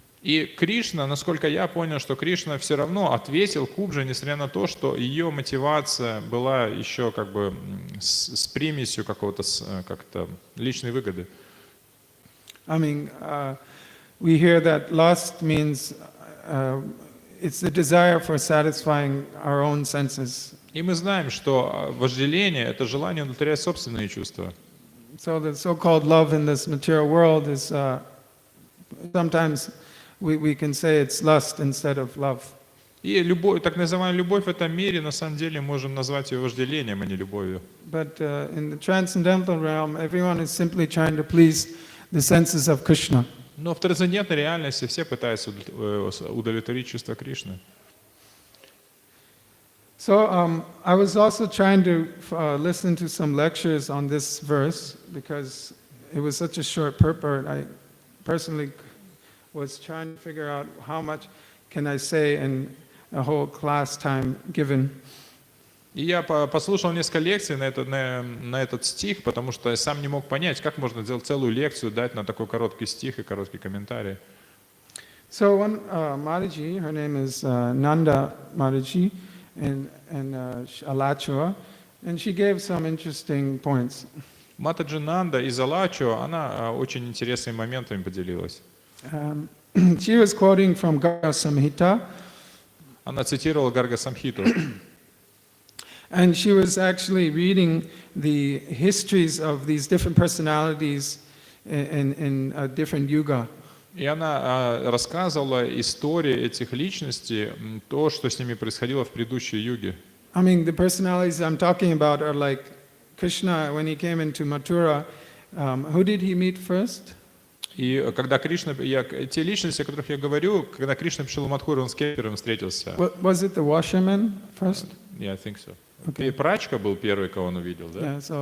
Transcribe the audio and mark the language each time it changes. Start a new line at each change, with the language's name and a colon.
Russian: И Кришна, насколько я понял, что Кришна все равно ответил Кубже, несмотря на то, что ее мотивация была еще как бы с примесью какого-то как-то личной выгоды.
English: I mean, we hear that lust means it's the desire for satisfying our own senses.
Russian: И мы знаем, что вожделение – это желание удовлетворять собственные чувства.
English: So the so-called love in this material world is sometimes we can say it's lust instead of love.
Russian: И любовь, так называемая любовь в этом мире, на самом деле, можем назвать ее вожделением, а не любовью.
English: But in the transcendental realm, everyone is simply trying to please the senses of Krishna.
Russian: Но в трансцендентной реальности все пытаются удовлетворить чувства Кришны.
English: So I was also trying to listen to some lectures on this verse because it was such a short purport. I personally was trying to figure out how much can I say in a whole class time given.
Russian: И я послушал несколько лекций на этот стих, потому что я сам не мог понять, как можно сделать целую лекцию, дать на такой короткий стих и короткий комментарий.
English: So one Mataji, her name is Nanda Mataji, in Alachua, and she gave some interesting points.
Russian: Матаджи Нанда из Алачо, она очень интересными моментами поделилась.
English: she was quoting from Garga Samhita,
Russian: Она цитировала Гарга Самхиту.
English: and she was actually reading the histories of these different personalities in a different yuga.
Russian: И она рассказывала истории этих личностей, то, что с ними происходило в предыдущей юге.
English: I mean, the personalities I'm talking about are like Krishna, when he came into Mathura, who did he meet first?
Russian: И когда Кришна, те личности, о которых я говорю, когда Кришна пришел в Мадхуру, он с кем первым встретился?
English: Was it the washerman first? Yeah, I think so. Okay.
Russian: Прачка был первый, кого он увидел, да?